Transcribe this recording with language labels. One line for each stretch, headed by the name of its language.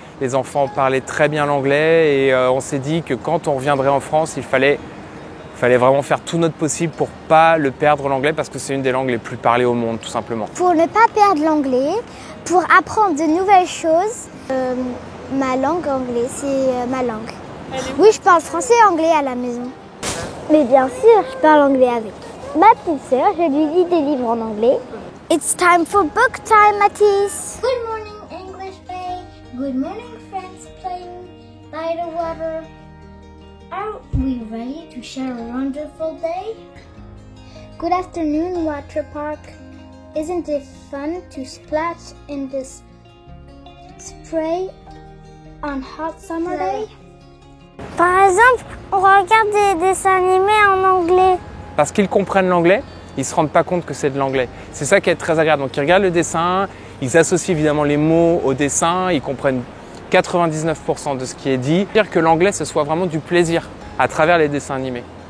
French: Les enfants parlaient très bien l'anglais et on s'est dit que quand on reviendrait en France, il fallait vraiment faire tout notre possible pour pas le perdre l'anglais parce que c'est une des langues les plus parlées au monde tout simplement. Pour ne pas perdre l'anglais, pour apprendre de nouvelles choses, ma langue anglais, c'est ma langue. Oui, je parle français et anglais à la maison. Mais bien sûr, je parle anglais avec ma petite sœur. Je lui lis des livres en anglais.
English: It's time for book time, Mathis. Good morning, English Bay. Good morning, friends playing by the water. Are we ready to share a wonderful day? Good afternoon, water park. Isn't it fun to splash in this spray on hot summer day?
French: Par exemple, on regarde des dessins animés en anglais. Parce qu'ils comprennent l'anglais, ils ne se rendent pas compte que c'est de l'anglais. C'est ça qui est très agréable. Donc ils regardent le dessin, ils associent évidemment les mots au dessin, ils comprennent 99% de ce qui est dit. Dire que l'anglais, ce soit vraiment du plaisir à travers les dessins animés.